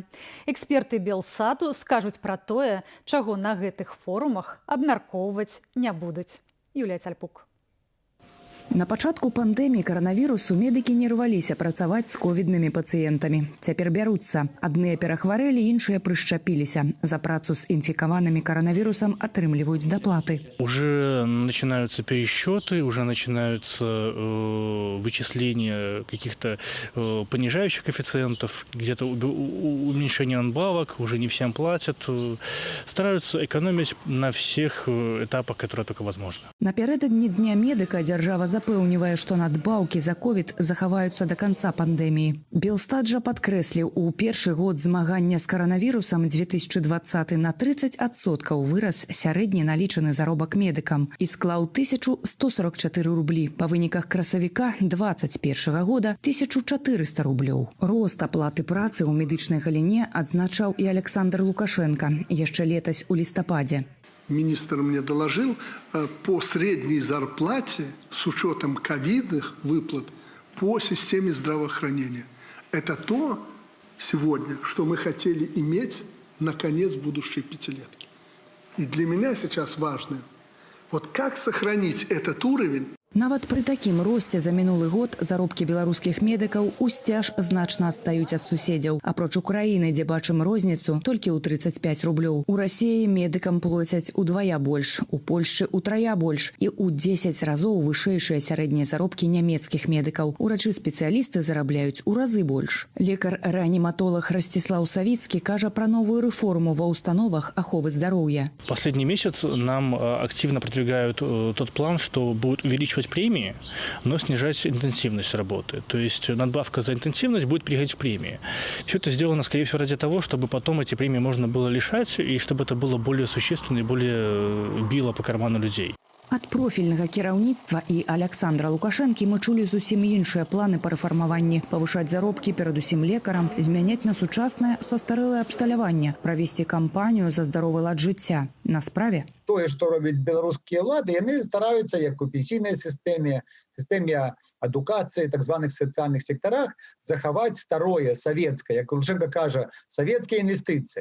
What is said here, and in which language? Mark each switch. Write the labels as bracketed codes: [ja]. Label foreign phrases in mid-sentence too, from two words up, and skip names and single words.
[be] Эксперты Белсату скажуць пра тое, чаго на гэтых форумах абмяркоўваць не будуць. Юлія Цальпук. На пачатку пандэміі каранавірусу медыкі не рваліся працаваць з ковіднымі пацыентамі. Цяпер бяруцца. Адныя перахварэлі, іншыя прышчапіліся. За працу з інфікаванымі каранавірусам атрымліваюць даплаты. [ru] Уже начинаются пересчеты, уже начинаются вычисления каких-то понижающих коэффициентов, где-то уменьшение надбавок, уже не всем платят. Стараются экономить на всех этапах, которые только возможно. [be] Напярэдадні Дня медыка дзяржава запэўнівае, што надбаўкі за ковід захаваюцца да канца пандэміі. Белстат жа падкрэсліў, у першы год змагання з каранавірусам 2020 на 30% вырас сярэдні налічаны заробак медыкам і склаў 1144 рублі. Па выніках красавіка 2021 года 1400 рублёў. Рост аплаты працы ў медычнай галіне адзначаў і Александр Лукашенко яшчэ летась у лістападзе. [ru] Министр мне доложил, по средней зарплате с учетом ковидных выплат по системе здравоохранения. Это то сегодня, что мы хотели иметь на конец будущей пятилетки. И для меня сейчас важно, вот как сохранить этот уровень. [be] Нават пры такім росце за мінулы год заробкі беларускіх медыкаў усцяж значна адстаюць ад суседзяў. Апроч Украіны, дзе бачым розніцу, толькі ў 35 рублёў. У Расіі медыкам плоцяць удвая больш, у Польшчы утрая больш і ў 10 разоў вышэйшыя сярэднія заробкі нямецкіх медыкаў. Урачы-спецыялісты зарабляюць у разы больш. Лекар-рэаніматолог Ростислав Савіцкі кажа пра новую рэформу ва установах аховы здароўя. [ru] Последний месяц нам активно продвигают тот план, что будет увеличивать премии, но снижать интенсивность работы. То есть надбавка за интенсивность будет переходить в премии. Все это сделано, скорее всего, ради того, чтобы потом эти премии можно было лишать, и чтобы это было более существенно и более било по карману людей. [be] Ад профільнага кіраўніцтва і Аляксандра Лукашэнкі мы чулі зусім іншыя планы па рэфармаванні, павышаць заробкі перадусім лекарам, змяняць на сучаснае састарэлае абсталяванне, правесці кампанію за здаровы лад жыцця. На справе тое, што робяць беларускія ўлады, яны стараюцца, як у пенсійнай сістэме, сістэме адукацыі, так званых сацыяльных сектарах, захаваць старое, савецкае, як Лукашенко кажа, савецкія інвестыцыі.